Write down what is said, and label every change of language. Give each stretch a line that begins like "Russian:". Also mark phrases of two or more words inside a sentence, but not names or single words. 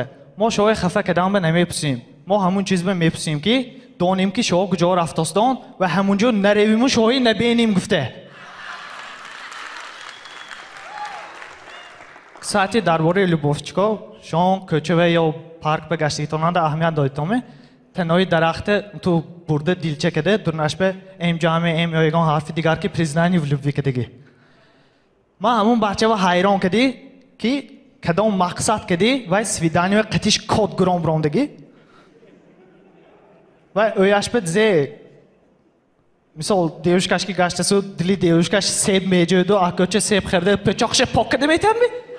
Tajik: мо шумо хафа кардан ба намепурсем. мо ҳамун чиз ба мепурсем ки донем ки шумо куҷоҳо рафтостон ва ҳамунҷо наравиму шумо набинем гуфта. кстати дар бораи любовчико, шумо кӯчава ё парк ба гаштагитонанда аҳамият додитоме? танҳои дарахта ту бурда дилча када дурнаш бе ҷаме ё ягон ҳарфи дигар ки
Russian: признание в любви
Tajik: кадаги. ман ҳамун бачава ҳайрон кади ки кадом мақсад кади вай свиданияи қатиш код гуром бромдаги. вай ӯяш бе зе мисол девушкаш ки гаштасу дили девушкаш себ меҷӯяду акӯча себ харда пӯчоқша пок када метавми.